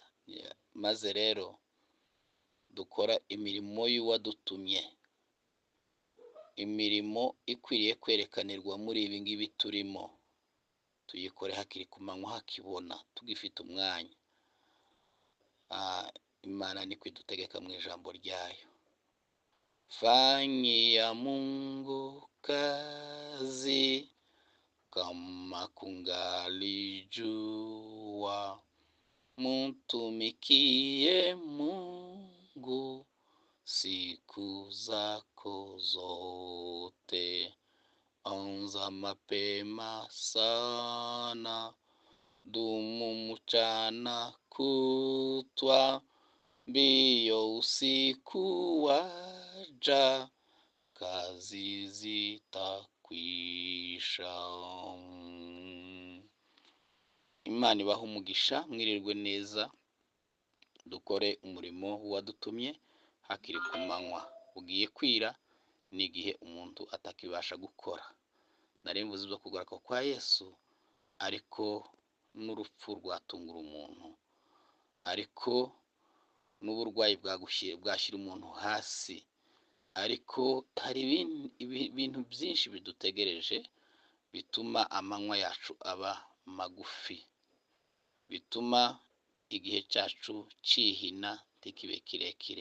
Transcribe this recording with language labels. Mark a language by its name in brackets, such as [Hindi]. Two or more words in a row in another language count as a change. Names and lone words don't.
[Kinyarwanda] Maze rero dukora imirimo y'uwadutumye, imirimo ikwiriye kwerekanirwa muri ibi ngibi turimo, tuyikore hakiri ku manywa hakibona, tugifite umwanya. Imana niko idutegeka mu ijambo ryayo. [Swahili] Fanyia Mungu kazi kama kungalijua, mtumikie Mungu siku zako zote. Anza mapema sana, dumu mchana kutwa, mbio usiku waja, kazi zitakwisha. [Kinyarwanda] Imana ibahe umugisha, mwirirwe neza, dukore umurimo wadutumye hakiri ku manywa. Ugiye kwira ni igihe umuntu atakibasha gukora. Nari mvuze ibyo kugaruka kwa Yesu, ariko n'urupfu rwatungura umuntu, ariko n'uburwayi bwashyira umuntu hasi, ariko hari ibintu byinshi bidutegereje bituma amanywa yacu aba magufi, bituma igihe cyacu cyihina ntikibe kirekire.